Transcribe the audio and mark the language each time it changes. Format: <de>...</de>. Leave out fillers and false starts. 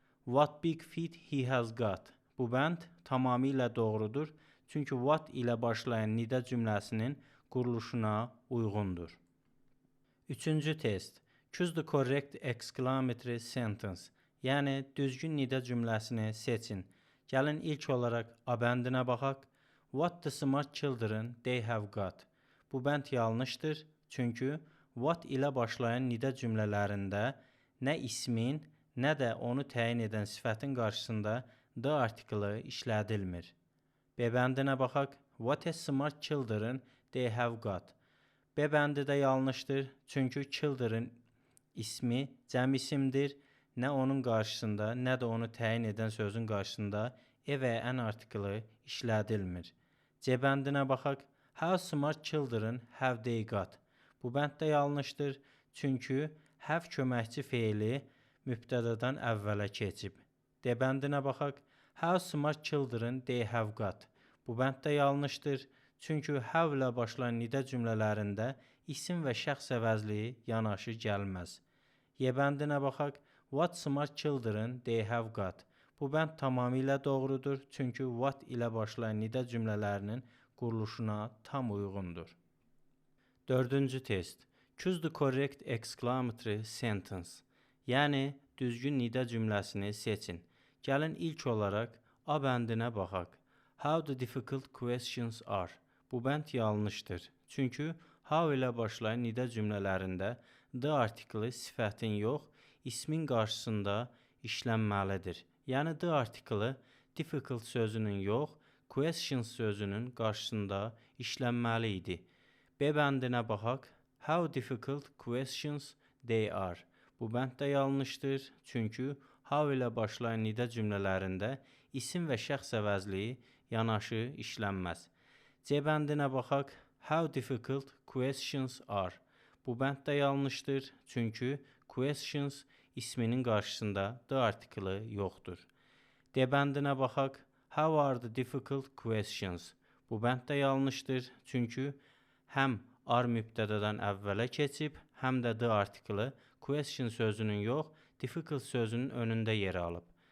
<en>What big feet he has got?</en> <az>Bu bənd tamamilə doğrudur, çünki what ilə başlayan nida cümləsinin quruluşuna uyğundur. Üçüncü test.</az> <en>Choose the correct exclamatory sentence.</en> <az>Yəni düzgün nida cümləsini seçin. Gəlin ilk olaraq A bəndinə baxaq.</az> <en>What the smart children they have got.</en> <az>Bu bənd yanlışdır. Çünki what ilə başlayan nida cümlələrində nə ismin, nə də onu təyin edən sifətin qarşısında the artiklı işlədilmir. B bəndinə baxaq.</az> <en>What a smart children they have got.</en> <az>B bəndi də yanlışdır. Çünki children ismi cəm isimdir. Nə onun qarşısında, nə də onu təyin edən sözün qarşısında və an artiklı işlədilmir. C bəndinə baxaq.</az> <en>How smart children have they got.</en> <az>Bu bənd də yanlışdır. Çünki have köməkçi feili mübtədadan əvvələ keçib. D bəndinə baxaq.</az> <en>How smart children they have got.</en> <az>Bu bənd də yanlışdır. Çünki have ilə başlayan nida cümlələrində isim və şəxs əvəzliyi yanaşı gəlməz. Y bəndinə baxaq.</az> <en>What smart children they have got.</en> <az>Bu bənd tamamilə doğrudur. Çünki what ilə başlayan nida cümlələrinin quruluşuna tam uyğundur. Dördüncü test.</az> <en>Choose the correct exclamatory sentence.</en> <az>Yəni düzgün nida cümləsini seçin. Gəlin ilk olaraq A bəndinə baxaq.</az> <en>How the difficult questions are.</en> <az>Bu bənd yanlışdır. Çünki how ilə başlayan nida cümlələrində the artiklı sifətin yox, ismin qarşısında işlənməlidir. Yəni the artiklı difficult sözünün yox, questions sözünün qarşısında işlənməli idi. B bəndinə baxaq.</az> <en>How difficult questions they are.</en> <az>Bu bənd də yanlışdır. Çünki how ilə başlayan nida cümlələrində isim və şəxs əvəzliyi yanaşı işlənməz. C bəndinə baxaq.</az> <en>How difficult questions are.</en> <az>Bu bənd də yanlışdır. Çünki questions isminin qarşısında the artiklı yoxdur. D bəndinə baxaq.</az> <en>How are the difficult questions.</en> <az>Bu bənd də yanlışdır. Çünki həm are mübtədadan əvvələ keçib, həm də the artiklı question sözünün yox, difficult sözünün önündə yer alıb.</az>